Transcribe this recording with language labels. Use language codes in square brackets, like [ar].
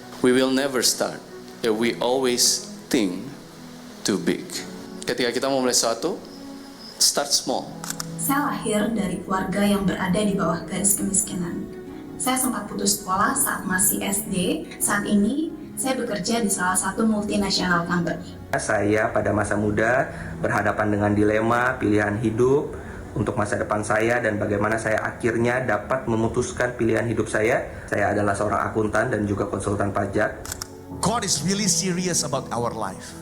[en] We will never start if we always think too big. [id] Ketika kita mau mulai sesuatu, [en] start small. [id] Saya lahir dari keluarga yang berada di bawah garis kemiskinan. Saya sempat putus sekolah saat masih SD. Saat ini, saya bekerja di salah satu multinasional company. Saya pada masa muda berhadapan dengan dilema pilihan hidup untuk masa depan saya dan bagaimana saya akhirnya dapat memutuskan pilihan hidup saya. Saya adalah seorang akuntan dan juga konsultan pajak. [en] God is really serious about our life.